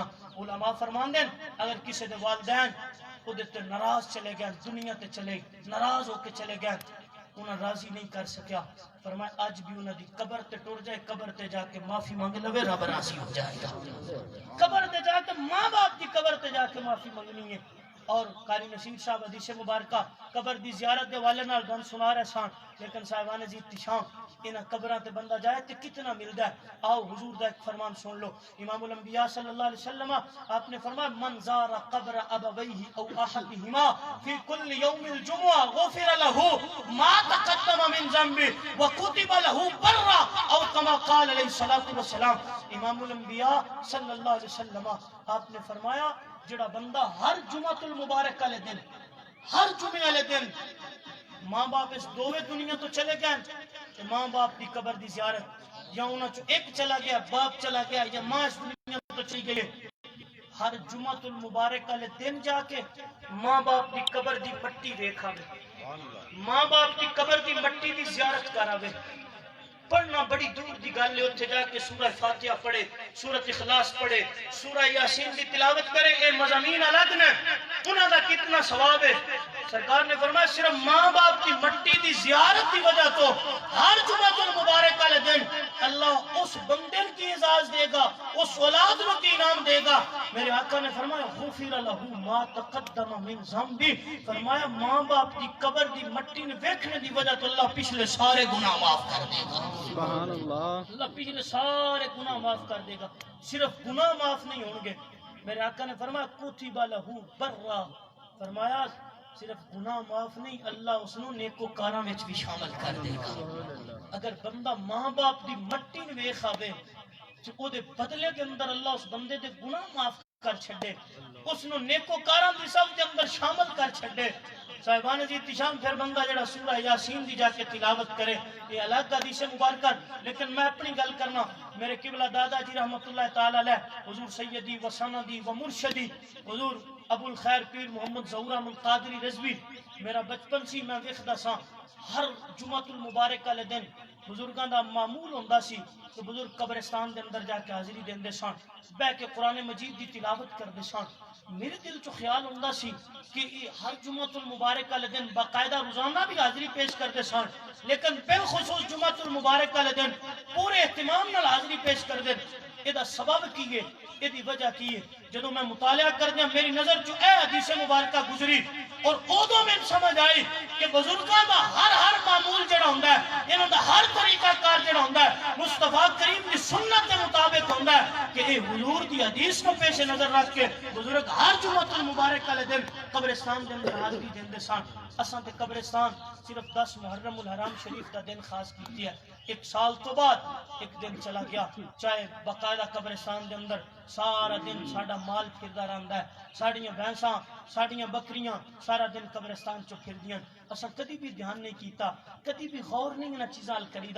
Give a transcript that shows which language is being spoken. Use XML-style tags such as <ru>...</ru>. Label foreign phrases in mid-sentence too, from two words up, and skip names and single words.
<pa>علماء فرمان دیں اگر کسی دے والدین وہ دیتے ناراض چلے گئے دنیا تے چلے ناراض ہو کے چلے گئے انہیں راضی نہیں کر سکیا فرمایا آج بھی انہیں دی قبر تے ٹور جائے قبر تے جا کے معافی مانگ لوے رب راضی ہو جائے گا. قبر تے جا کے ماں باپ دی قبر تے جا کے معافی مانگنی ہے. اور قاری نصیر صاحب حدیث مبارکہ قبر دی زیارت دے والے نال گن سنا رہے سان لیکن صاحبان جی احتشام انہاں قبراں تے بندہ جائے تے کتنا ملدا ہے. آؤ حضور دا ایک فرمان سن لو امام الانبیاء صلی اللہ علیہ وسلم آپ نے فرمایا</pa> <ar>من زار قبر ابویہ او احدہما فی کل یوم الجمعہ غفر له ما تقدم من ذنبہ وکتب له برا او کما قال علیہ الصلوۃ والسلام.</ar> <pa>امام الانبیاء صلی اللہ علیہ وسلم آپ نے فرمایا جڑا بندہ ہر جمعۃ المبارک والے دن ہر جمعے والے دن ماں باپ اس دوویں دنیا تو چلے گئے کہ ماں باپ کی قبر دی زیارت یا انہاں چوں ایک چلا گیا باپ چلا گیا یا ماں اس دنیا تو چلی گئی ہر جمعۃ المبارک والے دن جا کے ماں باپ کی قبر دی مٹی ویکھاوے ماں باپ کی قبر دی مٹی دی زیارت کراوے. پڑھنا بڑی دور دی گل ہے اتنے جا کے سورہ فاتحہ پڑھے سورۃ اخلاص پڑھے سورہ یاسین دی تلاوت کرے اے مضامین الگ نے انہاں دا کتنا ثواب ہے. سرکار نے فرمایا صرف ماں باپ کی مٹی دی زیارت کی وجہ تو ہر جمعۃ المبارک والے دن اللہ اس بندے کی اعزاز دے گا اس اولاد کو انعام دے گا. میرے آقا نے فرمایا</pa> <ar>غفر له ما تقدم من ذنبہ</ar> <pa>فرمایا ماں باپ دی قبر دی مٹی نے دیکھنے دی وجہ تو اللہ پچھلے سارے گناہ معاف کر دے گا. سبحان اللہ اللہ پچھلے سارے گناہ معاف کر دے گا. صرف گناہ معاف نہیں ہوں گے. میرے آقا نے فرمایا</pa> <ar>کتب له برا</ar> <pa>فرمایا صرف گناہ معاف نہیں اللہ اس نو نیکوکاراں وچ بھی شامل کر دے گا. اگر بندہ ماں باپ دی مٹی نو ویکھ آوے تے او دے بدلے دے اندر اللہ اس بندے دے گناہ معاف کر چھڈے اس نو نیکوکاراں دی صف دے اندر شامل کر چھڈے. صاحبان جی احتشام پھر بندہ جڑا سورہ یاسین دی جا کے تلاوت کرے یہ الگ حدیث مبارکہ لیکن میں اپنی گل کرنا میرے قبلہ دادا جی رحمت اللہ تعالی علیہ حضور سیدی و سندی و مرشدی حضور ابو الخیر پیر محمد ظہور احمد قادری رضوی میرا بچپن سی میں ویکھدا سا ہر جمعۃ المبارک والے دن بزرگاں دا معمول ہوندا سی کہ بزرگ قبرستان دے اندر جا کے حاضری دیندے سن، بہ کے قرآن مجید دی تلاوت کردے سن۔ میرے دل چ خیال ہوندا سی کہ ہر جمعۃ المبارک والے دن باقاعدہ روزانہ بھی حاضری پیش کرتے سن، لیکن بالخصوص جمعۃ المبارک والے دن پورے اہتمام نال حاضری پیش کرتے۔ یہ سبب کی ہے، یہ وجہ کی ہے؟ جدو میں مطالعہ کردیا میری نظر چ اے حدیث مبارکہ گزری اور ادو میں سمجھ آئی کہ بزرگاں دا ہر معمول جڑا ہوندا ہے، انہاں دا ہر طریقہ کار جڑا ہوندا ہے مصطفیٰ کریم دی سنت کے مطابق ہوندا ہے کہ اے حضور دی حدیث کو پیش نظر رکھ کے بزرگ ہر جمعۃ المبارک والے دن قبرستان دے اندر حاضری دیندے سن۔ اساں تے قبرستان صرف 10 محرم الحرام شریف دا دن خاص کیتی ہے، ایک سال تو بعد ایک دن چلا گیا، چاہے باقاعدہ قبرستان دے اندر سارا دن ساڈا مال پھردا رہندا ہے، ساڈیاں بھینساں ساڈیاں بکریاں سارا دن قبرستان چ پھردیاں، اساں کدی بھی دھیان نہیں کیتا، کدی بھی غور نہیں انہاں چیزاں ال کریدا۔</pa>